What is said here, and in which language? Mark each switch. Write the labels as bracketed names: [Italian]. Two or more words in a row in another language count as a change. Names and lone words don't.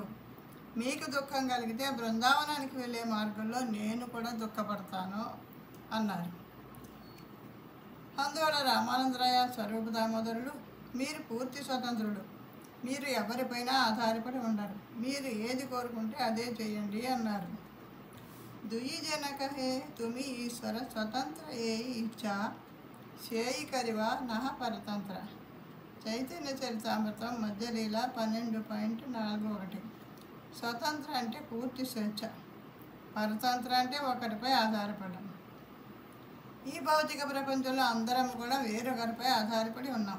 [Telugu] మీకు దుఃఖం కలిగితే బృందావనానికి వెళ్ళే మార్గంలో నేను కూడా దుఃఖపడతాను అన్నారు. అందువల్ల రామానందరాయ స్వరూప దామోదరుడు, మీరు పూర్తి స్వతంత్రుడు. మీరు ఎవరిపైనా ఆధారపడి ఉండరు. మీరు ఏది కోరుకుంటే అదే చేయండి అన్నారు. [Bangla] দুই জন কহে তুমি ঈশ্বর স্বতন্ত্র যে ইচ্ছা চেয়ি করিবা নহ পরতন্ত্র. [Telugu] చైతన్య చరితామృతం మధ్యలీల 12.41. స్వతంత్ర అంటే పూర్తి స్వేచ్ఛ, పరతంత్ర అంటే ఒకరిపై ఆధారపడడం. ఈ భౌతిక ప్రపంచంలో అందరం కూడా వేరొకరిపై ఆధారపడి ఉన్నాం.